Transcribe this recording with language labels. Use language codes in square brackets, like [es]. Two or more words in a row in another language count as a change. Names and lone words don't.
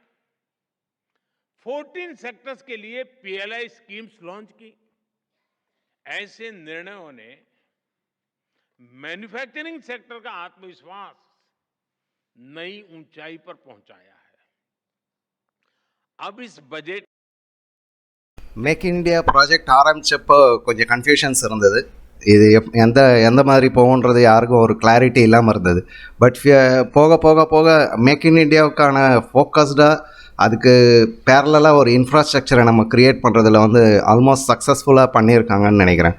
[hi] 14 सेक्टर्स के लिए PLI [en] schemes launch [hi] की. ऐसे निर्णयों ने [en] manufacturing sector [hi] का आत्मविश्वास नई ऊंचाई पर पहुंचाया है. अब इस बजट [ta] மேக் இன் இண்டியா ப்ராஜெக்ட் ஆரம்பித்தப்போ கொஞ்சம் கன்ஃபியூஷன்ஸ் இருந்தது. இது எந்த மாதிரி போகுன்றது யாருக்கும் ஒரு கிளாரிட்டி இல்லாமல் இருந்தது. பட் போக போக போக மேக் இன் இண்டியாவுக்கான ஃபோக்கஸ்டாக அதுக்கு பேரலாக ஒரு இன்ஃப்ராஸ்ட்ரக்சரை நம்ம க்ரியேட் பண்ணுறதுல வந்து [en] almost successfully [ta] பண்ணியிருக்காங்கன்னு நினைக்கிறேன்.